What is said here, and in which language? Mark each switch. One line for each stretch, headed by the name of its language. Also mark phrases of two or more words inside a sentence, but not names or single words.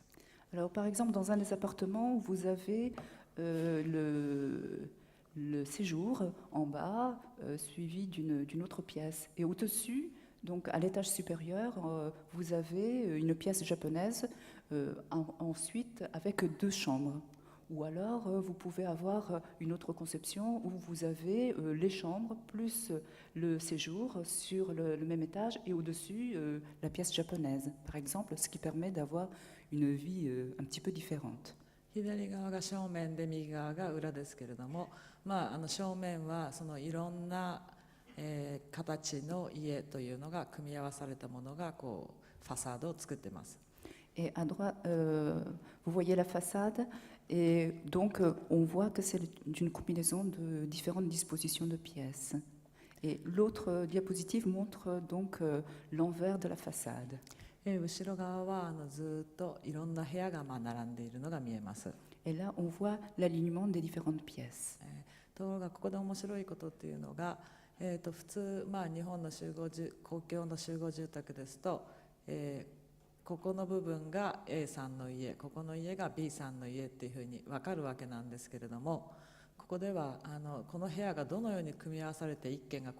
French: Alors, par exemple, dans un des appartements, vous avez le séjour en bas, suivi d'une autre pièce. Et au-dessus, Donc à l'étage supérieur, vous avez une pièce japonaise, ensuite avec 2 chambres. Ou alors vous pouvez avoir une autre conception où vous avez les chambres plus le séjour sur le même étage et au-dessus la pièce japonaise, par exemple, ce qui permet d'avoir une vie un petit peu différente.
Japanese: 左側が正面で右側が裏ですけれども、正面はそのいろんな、形の家というのが組み合わされたものがこうファサードを作っています。
French: Et à droite, vous voyez la façade, et donc on voit que c'est une combinaison de différentes dispositions de pièces. Et l'autre diapositive montre donc l'envers de la façade.
Japanese: 後ろ側はずっといろんな部屋が並んでいるのが見えます。
French: Et là, on voit l'alignement des différentes pièces.
Japanese: ところがここで面白いことっていうのが、普通、日本の公共の集合住宅ですと、ここの部分が A さんの家、ここの家が B さんの家っていうふうに分かるわけなんですけれども、ここではこの部屋がどのように組み合わされて一軒が